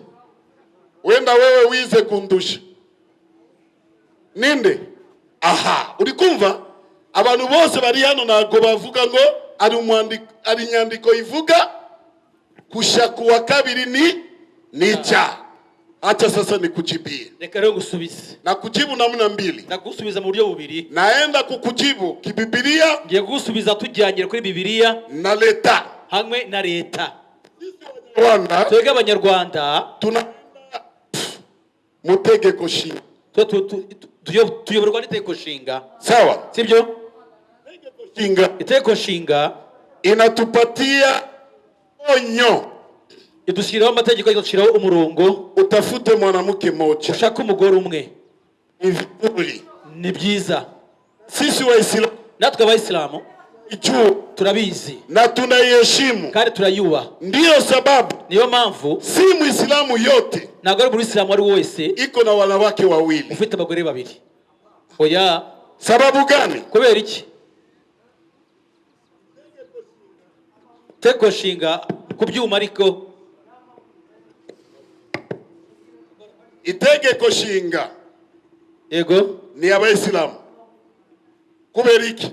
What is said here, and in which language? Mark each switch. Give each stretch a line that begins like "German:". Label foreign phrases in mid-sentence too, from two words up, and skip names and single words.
Kinyarwanda: Wenda wewe wize kundusha. Ninde? Aha, uri kumva? Abantu bose bari hano nago bavuga ngo ari nyandiko ivuga gushaka wa kabiri ni icyaha.
Swahili: Acha sasa nikujibie.
Kinyarwanda: Reka rero gusubiza.
Swahili: Na kujibu namna mbili.
Kinyarwanda: Na gusubiza mu buryo bubiri.
Swahili: Naenda kukujibu kibibilia.
Kinyarwanda: Ngiye gusubiza tujyanye kuri Bibiliya
Swahili: na leta.
Kinyarwanda: hamwe na leta. Rwanda twebwe abanyarwanda
Swahili: tuna
Kinyarwanda: mutegeko nshinga tuyoborwa n'itegeko nshinga.
Swahili: Sawa,
Kinyarwanda: sibyo? Itegeko nshinga
Swahili: inatupatia onyo,
Kinyarwanda: idushyiraho amategeko, idushyiraho umurongo.
Swahili: Utafute mwanamke mmoja,
Kinyarwanda: ushaka umugore umwe. Ni byiza.
Swahili: Sisi Waislamu,
Kinyarwanda: natwe abaislam turabizi
Swahili: na tunayiheshimu
Kinyarwanda: kandi turayubaha.
Swahili: Ndiyo sababu,
Kinyarwanda: niyo mpamvu
Swahili: si Muislamu yote,
Kinyarwanda: ntabwo ari buri Islamu ari wese
Swahili: iko na wanawake wawili,
Kinyarwanda: ufite abagore babiri. Oya.
Swahili: Sababu gani?
Kinyarwanda: Kubera iki? Itegeko nshinga kubyuma, ariko itegeko nshinga yego ni abaislam. Kubera iki?